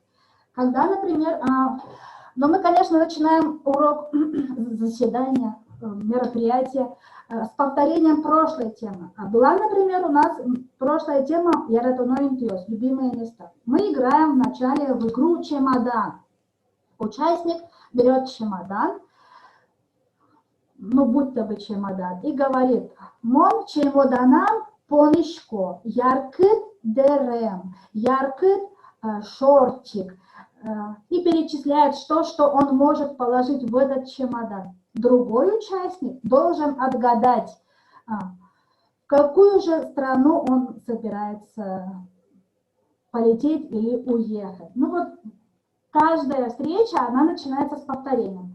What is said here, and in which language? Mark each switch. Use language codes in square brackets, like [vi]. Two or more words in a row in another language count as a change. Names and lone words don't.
[ru] Когда, например, мы, конечно, начинаем урок заседания, мероприятия с повторением прошлой темы. А была, например, у нас прошлая тема Яратуноинтиос, любимые места. Мы играем вначале в игру «Чемодан». Участник берет чемодан, будто бы чемодан, и говорит: [myv] «Мон чемоданам понишко, яркыт дерем, яркыт шортик». [ru] И перечисляет, что он может положить в этот чемодан. Другой участник должен отгадать, в какую же страну он собирается полететь или уехать. Каждая встреча, она начинается с повторением.